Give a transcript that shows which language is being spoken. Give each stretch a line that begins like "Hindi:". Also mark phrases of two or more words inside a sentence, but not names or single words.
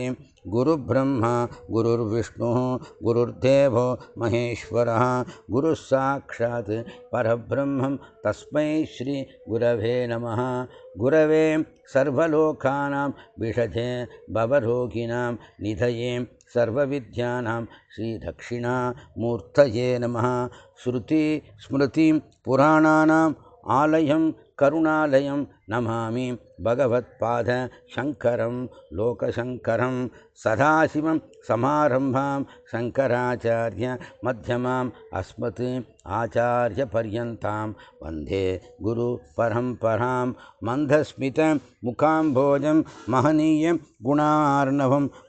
Sanskrit: गुरु ब्रह्मा गुरुर्विष्णुः गुरुर्देवो महेश्वरः गुरुः साक्षात् परब्रह्म तस्मै श्री गुरवे नमः. गुरवे सर्वलोकानां भिषजे भवरोगिणां निधये सर्वविद्यानां श्रीदक्षिणामूर्तये नमः. श्रुति स्मृति पुराणानाम् आलयं करुणालयं नमामि भगवत्पाद शङ्करं लोकशङ्करं सदाशिवं समारम्भां शङ्कराचार्य मध्यमाम् अस्मत् आचार्यपर्यन्तां वन्दे गुरुपरम्परां मन्दस्मित मुखाम्भोजं महनीयं गुणार्णवं